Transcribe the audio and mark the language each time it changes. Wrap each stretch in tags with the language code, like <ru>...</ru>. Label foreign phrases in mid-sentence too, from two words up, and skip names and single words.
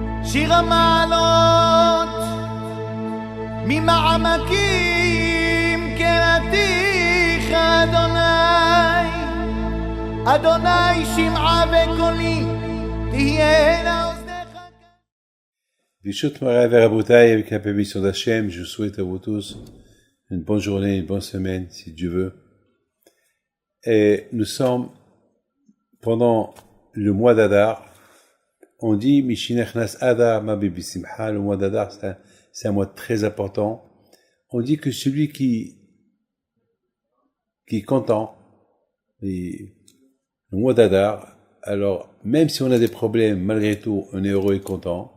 <he>שיר המעלות ממעמקים קראתיך אדוני, אדוני שמעה וקולי תהיינה אוזניך. ברשות מורי ורבותי,</he> <fr>avec la permission d'Hachem, je souhaite à vous tous une bonne journée, une bonne semaine, si Dieu veut. Et nous sommes pendant le mois d'Adar. On dit</fr> <he>משנכנס אדר מרבין בשמחה.</he> <fr>Le mois d'Adar, c'est un mois très important. On dit que celui qui est content, et le mois d'Adar, alors même si on a des problèmes, malgré tout, on est heureux et content.</fr>